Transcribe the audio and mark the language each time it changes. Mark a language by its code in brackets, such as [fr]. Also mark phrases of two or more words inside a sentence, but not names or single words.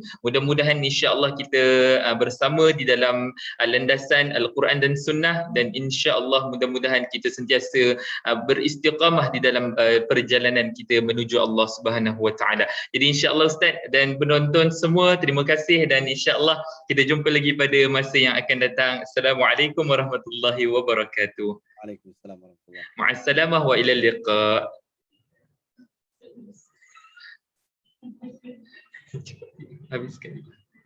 [ms] Mudah-mudahan insya-Allah kita bersama di dalam landasan Al-Quran dan Sunnah, dan insya-Allah mudah-mudahan kita sentiasa beristiqamah di dalam perjalanan kita menuju [ar] الله سبحانه وتعالى. [ms] Jadi insya-Allah Ustaz dan penonton semua, terima kasih, dan insya-Allah kita jumpa lagi pada masa yang akan datang. [ar] السلام عليكم ورحمة الله وبركاته. وعليكم السلام ورحمة الله وبركاته. مع السلامة وإلى اللقاء. [ms] Habis sekali.